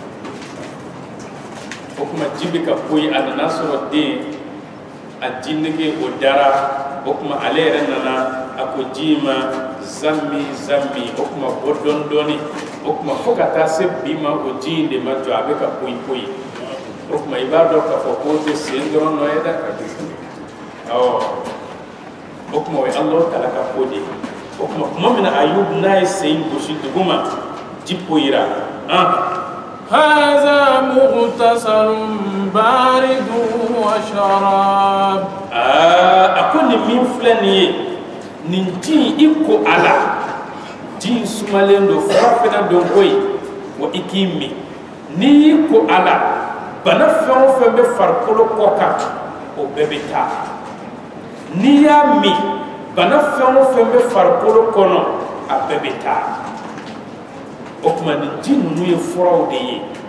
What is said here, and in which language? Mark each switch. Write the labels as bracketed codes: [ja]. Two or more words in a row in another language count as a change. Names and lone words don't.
[bm] o tuma ji bɛ ka poyi a nana sɔrɔ den a ji nege o dara o tuma ale yɛrɛ nana a ko ji ma zammi zammi o tuma bɔ dɔɔni dɔɔni o tuma fo ka taa se bi ma o ji in de ma jɔ a bɛ ka poyi poyi o tuma i b'a dɔn k'a fɔ k'o tɛ sen dɔrɔn nɔ ye dɛ o tuma o ye Allahu taala ka ko de ye o tuma min na Ayubu n'a ye sen gosi duguma ji poyira [ar] هذا مغتسل بارد وشراب [bm] a ko nin min filɛ nin ye nin ji i ko a la ji in sumalen don farafina don koyi wa i k'i min n'i y'i ko a la bana fɛn o fɛn bɛ farikolo kɔ kan o bɛɛ bɛ taa n'i y'a min bana fɛn o fɛn bɛ farikolo kɔnɔ a bɛɛ bɛ taa o tuma ni ji ninnu ye furaw de ye